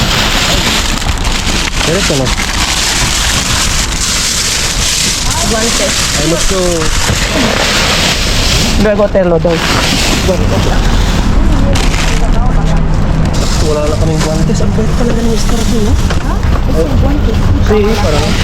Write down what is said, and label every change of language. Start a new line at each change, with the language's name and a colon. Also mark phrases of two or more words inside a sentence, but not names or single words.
Filipino: Diretso na. Guantes. Ay,
Spanish: mucho. Luego te lo doy.
Filipino: Wala na kaming guantes. Ang bait talaga ng Star doon, no? Sí, parang.